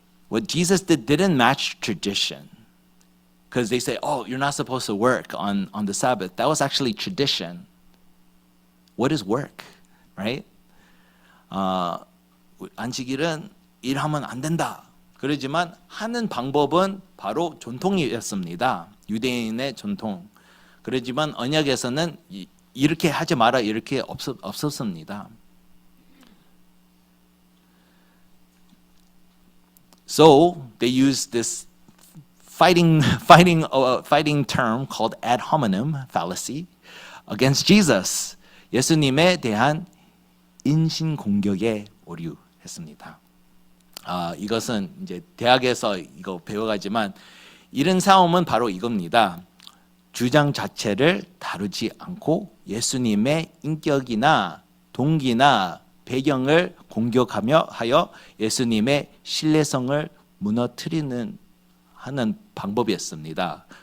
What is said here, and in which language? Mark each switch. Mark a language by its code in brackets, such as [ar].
[en] What Jesus didn't match tradition. Because they say, you're not supposed to work on the Sabbath. That was actually tradition. What is work? Right? [ko] 안식일은 일하면 안 된다. 그러지만 하는 방법은 바로 전통이었습니다. 유대인의 전통. 그러지만 언약에서는 이렇게 하지 마라 이렇게 없었습니다. [en] So they use this fighting term called ad hominem fallacy against Jesus. [ko] 예수님에 대한 인신 공격에 오류했습니다. 이것은 이제 대학에서 이거 배워가지만 이런 싸움은 바로 이겁니다. 주장 자체를 다루지 않고 예수님의 인격이나 동기나 배경을 공격하며 하여 예수님의 신뢰성을 무너뜨리는 하는 방법이었습니다.